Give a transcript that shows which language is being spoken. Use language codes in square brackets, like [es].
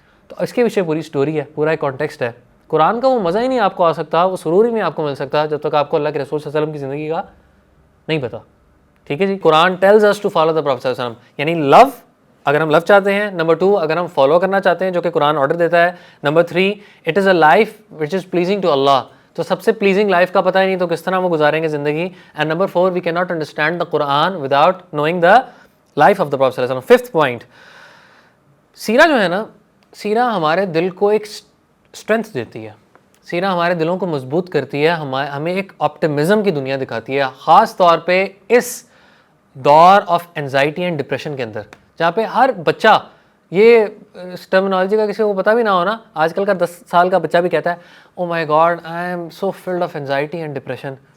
[ur] تو اس کے پیچھے پوری سٹوری ہے, پورا ایک کانٹیکسٹ ہے. قرآن کا وہ مزہ ہی نہیں آپ کو آ سکتا, وہ سرور ہی نہیں آپ کو مل سکتا جب تک آپ کو اللہ کے رسول صلی اللہ علیہ وسلم کی زندگی کا نہیں پتا. ٹھیک ہے جی. [en] Quran tells us to follow the Prophet صلی اللہ علیہ وسلم, [ur] یعنی لو, اگر ہم لو چاہتے ہیں. نمبر 2, اگر ہم فالو کرنا چاہتے ہیں جو کہ قرآن آرڈر دیتا ہے. [en] Number 3, it is a life which is pleasing to Allah. [ur] تو سب سے پلیزنگ لائف کا پتہ ہی نہیں تو کس طرح وہ گزاریں گے زندگی. [en] And number 4, we cannot understand the Quran without knowing the life of the Prophet صلی اللہ علیہ وسلم. [ur] 5th point, سیرہ جو ہے نا, سیرہ ہمارے دل کو ایک اسٹرینتھ دیتی ہے, سیرہ ہمارے دلوں کو مضبوط کرتی ہے, ہمیں ایک آپٹمزم کی دنیا دکھاتی ہے, خاص طور پہ اس دور [en] of anxiety and depression [ur] کے اندر, جہاں پہ ہر بچہ, یہ ٹرمنالوجی کا کسی کو پتہ بھی نہ ہونا, آج کل کا 10 سال کا بچہ بھی کہتا ہے [en] Oh my God I am so filled of anxiety and depression.